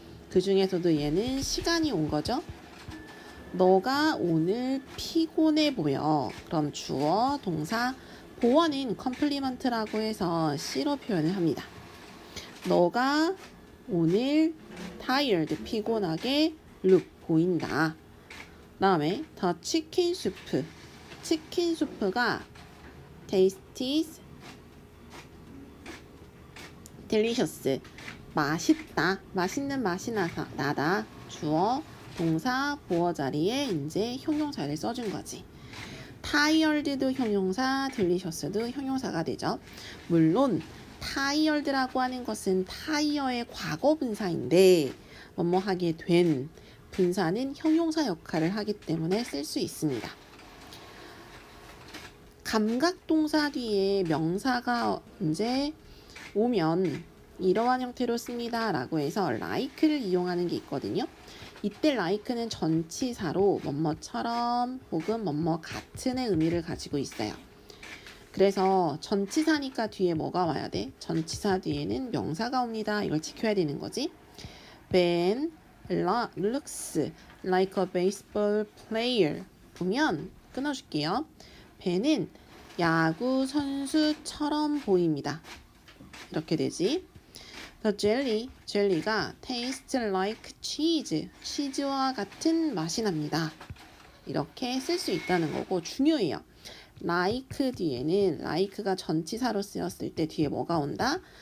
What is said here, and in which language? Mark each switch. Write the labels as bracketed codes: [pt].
[ko] 그 중에서도 얘는 시간이 온 거죠. 너가 오늘 피곤해 보여. 그럼 주어, 동사, 보어는 컴플리먼트라고 해서 C로 표현을 합니다. 너가 오늘 tired, 피곤하게 look, 보인다. 다음에 [en] the chicken soup. [ko] 치킨 수프가 [en] tastes delicious. [ko] 맛있다. 맛있는 맛이 나다. 주어, 동사, 보어 자리에 이제 형용사를 써준 거지. tired도 형용사, delicious도 형용사가 되죠. 물론 tired라고 하는 것은 tire의 과거 분사인데 뭐뭐하게 된 분사는 형용사 역할을 하기 때문에 쓸 수 있습니다. 감각동사 뒤에 명사가 이제 오면 이러한 형태로 씁니다 라고 해서 like를 이용하는 게 있거든요. 이때 like는 전치사로 뭐뭐처럼 혹은 뭐뭐 같은의 의미를 가지고 있어요. 그래서 전치사니까 뒤에 뭐가 와야 돼? 전치사 뒤에는 명사가 옵니다. 이걸 지켜야 되는 거지. [en] Ben looks like a baseball player. [ko] 보면 끊어줄게요. 배는 야구 선수처럼 보입니다. 이렇게 되지. [en] The jelly, [ko] 젤리가 [en] tastes like cheese, [ko] 치즈와 같은 맛이 납니다. 이렇게 쓸 수 있다는 거고 중요해요. like 뒤에는 like가 전치사로 쓰였을 때 뒤에 뭐가 온다?